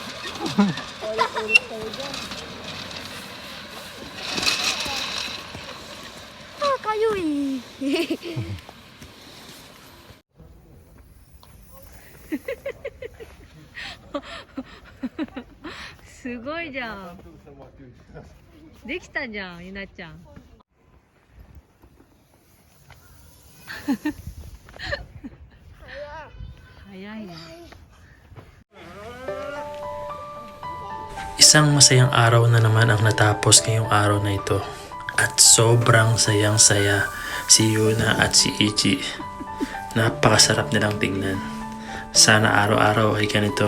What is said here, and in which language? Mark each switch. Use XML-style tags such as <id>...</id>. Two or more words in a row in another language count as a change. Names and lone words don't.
<tl>Paulit-ulit kayo dyan. Ah, kayo eh.</tl> <ja>Sugoi じゃん。できたじゃん、ゆなちゃん。早いね。</ja> <tl>Isang masayang araw na naman ang natapos ngayong araw na ito. At sobrang sayang-saya si Yuna at si Ichi. Napakasarap nilang tingnan. Sana araw-araw ay ganito.</tl>